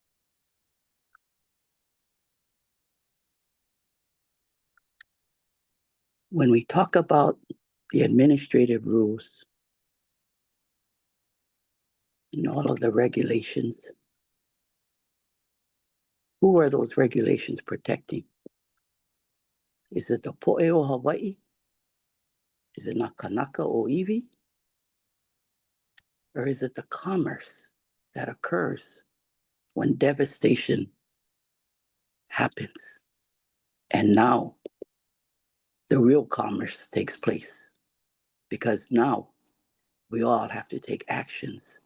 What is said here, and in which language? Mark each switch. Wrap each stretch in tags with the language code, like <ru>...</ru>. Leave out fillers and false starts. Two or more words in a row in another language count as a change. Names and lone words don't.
<en>When we talk about the administrative rules and all of the regulations, who are those regulations protecting? Is it the</en> <haw>po'e o Hawaii?</haw> <en>Is it</en> <haw>na kanaka o iwi?</haw> <en>Or is it the commerce that occurs when devastation happens? And now the real commerce takes place because now we all have to take actions.</en>